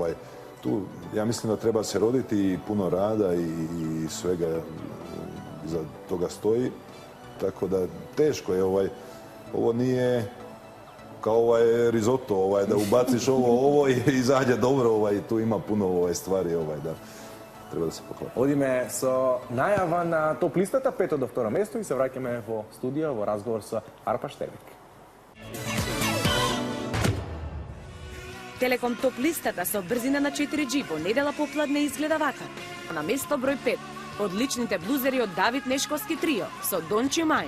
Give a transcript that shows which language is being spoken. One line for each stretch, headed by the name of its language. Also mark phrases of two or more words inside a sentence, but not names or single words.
Serbian: Tu ja mislim da treba se roditi i puno rada i svega iza toga stoji. Tako da teško je ovo nije kao risotto, da ubaciš ovo i izađe dobro, tu ima puno stvari da treba da se poklapa.
Macedonian: Одиме со најава на топ листата, пето до второ место и се враќаме во студио во разговор со Арпаш Тербик. Телеком топ листата со брзина на 4G во недела попладне изгледа вака. На место број 5, одличните блузери од Давид Нешковски трио со Don't You Mind.